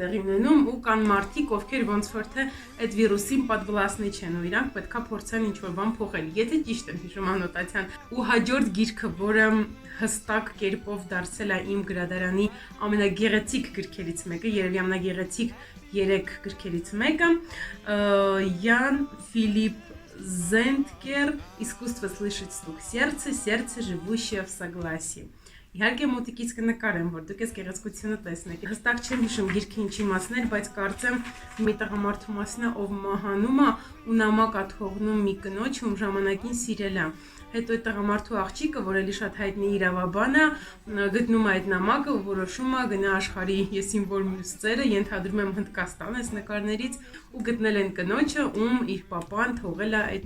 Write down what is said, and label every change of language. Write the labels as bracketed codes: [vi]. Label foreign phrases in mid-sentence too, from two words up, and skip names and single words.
[hy] տեղի ունենում ու կան մարդիկ, ովքեր ոնց որ թե այդ վիրուսին պատվլասնի չեն ու իրանք պետքա փորձեն ինչ-որ բան փոխել, եթե ճիշտ եմ հիշում անոտացիան։ Ու հաջորդ գիրքը, որը հստակ կերպով դարձել է իմ գրադարանի ամենագեղեցիկ գրքերից մեկը, երևի ամենագեղեցիկ 3 գրքերից մեկը, Յան Ֆիլիպ Զենտկեր «Искусство слышать стук сердца, сердце, живущее в согласии». Իհարկե մոտիկից կնկարեմ, որ դուք այս գեղեցկությունը տեսնեք։ Հստակ չեմ հիշում գիրքը ինչի մասն էր, բայց կարծեմ մի տղամարդու մասին է, ով մահանում է ու նամակ է թողնում մի կնոջ, ում ժամանակին սիրել է։ Հետո այդ տղամարդու աղջիկը, որ էլի շատ հայտնի իրավաբան է, գտնում է այդ նամակը ու որոշում է գնա աշխարհի եսին որ մյուս ծերը, ենթադրում եմ Հնդկաստան այս նկարներից ու գտնել են կնոջը, ում իր պապան թողել է այդ